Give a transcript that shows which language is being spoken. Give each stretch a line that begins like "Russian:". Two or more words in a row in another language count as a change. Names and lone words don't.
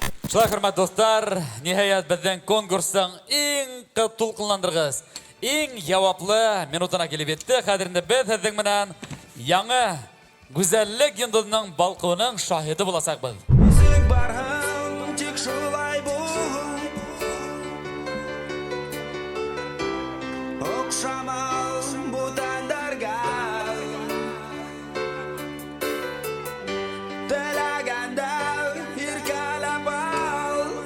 Tatar: Шулай хөрмәт достар, ниһаят безнең конкурсның иң толкынландыргыс, иң җаваплы минутына килеп җитте. Хәзер инде без сезнең менән яңа гүзәллек йондызының балкуының шаһиды буласакбыз. Нисек барһын, тик шулай бул. Окшамас бу тәндәргә. Теләгәндә иркәләп ал.